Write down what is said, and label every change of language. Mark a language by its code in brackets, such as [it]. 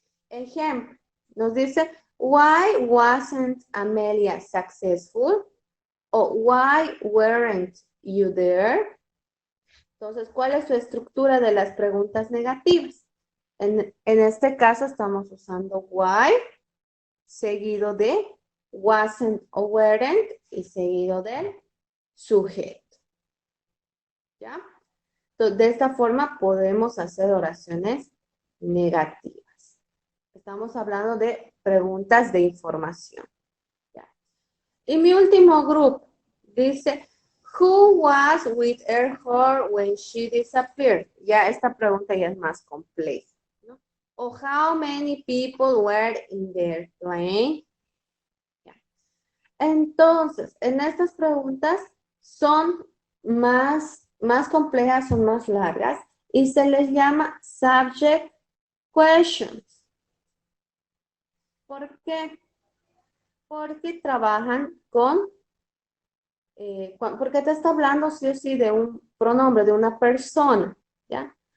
[es] Ejemplo, nos dice, [en] why wasn't Amelia successful? O why weren't you there? [es] Entonces, ¿cuál es su estructura de las preguntas negativas? En este caso estamos usando why, seguido de wasn't o weren't y seguido del sujeto. ¿Ya? Entonces, de esta forma podemos hacer oraciones negativas. Estamos hablando de preguntas de información. ¿Ya? Y mi último grupo dice, [en] who was with her when she disappeared? [es] Ya esta pregunta ya es más compleja, ¿no? [en] O how many people were in their plane? [es] Ya. Entonces, en estas preguntas son más complejas, son más largas y se les llama subject questions. ¿Por qué? Porque trabajan con porque te está hablando sí o sí de un pronombre, de una persona, ¿ya?